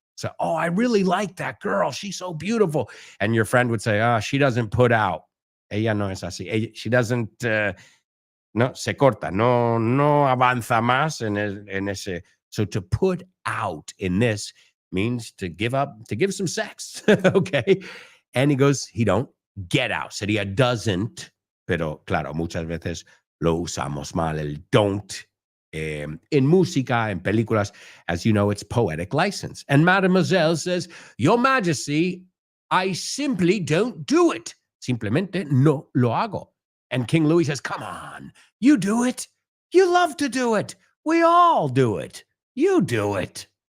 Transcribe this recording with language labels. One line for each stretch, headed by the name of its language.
English: So, oh, I really like that girl. She's so beautiful. And your friend would say, she doesn't put out.
Spanish: Ella no es así.
English: She doesn't,
Spanish: no, se corta. No avanza más en ese.
English: So to put out in this means to give up, to give some sex. Okay. And he goes, he don't get out.
Spanish: Sería doesn't, pero claro, muchas veces lo usamos mal, el don't.
English: In
Spanish: música, en películas,
English: as you know, it's poetic license. And Mademoiselle says, Your Majesty, I simply don't do it.
Spanish: Simplemente no lo hago.
English: And King Louis says, come on, you do it. You love to do it. We all do it. You do it.